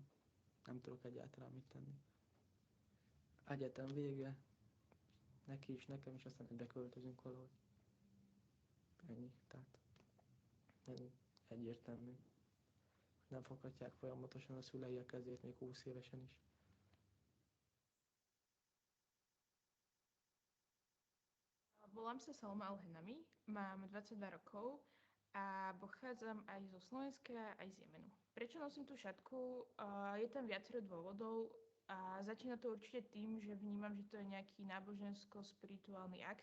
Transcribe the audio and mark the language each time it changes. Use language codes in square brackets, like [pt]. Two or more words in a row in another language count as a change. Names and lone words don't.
[hu] Nem tudok egyáltalán mit tenni. Egyetem vége, neki is, nekem is, aztán beköltözünk valahogy. Ennyi, tehát egyértelmű. Nem foghatják folyamatosan a szülei a kezét még 20 évesen is. [sk] Volám sa Salma Al-Henami, mám 22 rokov a pochádzam aj zo Slovenska, aj z Jemenu. Prečo nosím tú šatku? Je tam viacero dôvodov a začína to určite tým, že vnímam, že to je nejaký nábožensko-spirituálny akt.